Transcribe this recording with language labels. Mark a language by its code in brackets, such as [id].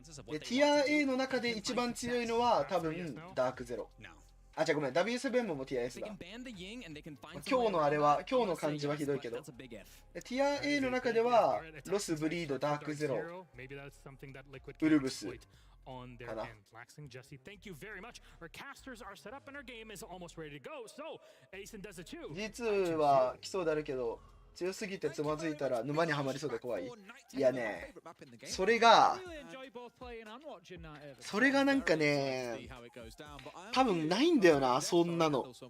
[ja] でティア A の中で一番強いのは多分ダークゼロ。あ、じゃあごめん、W7 もティア S だ。今日のあれは、今日の感じはひどいけど。ティア A の中では、ロス、ブリード、ダークゼロ、ウルブス。 [en] On their end. Laxing, Jesse, thank you very much. Our casters are set up and our game is almost ready to go. So, Asen does it too. [ja] G2 は来そうであるけど、強すぎてつまずいたら沼にはまりそうで怖い。いやね、それがなんかね、多分ないんだよな、そんなの。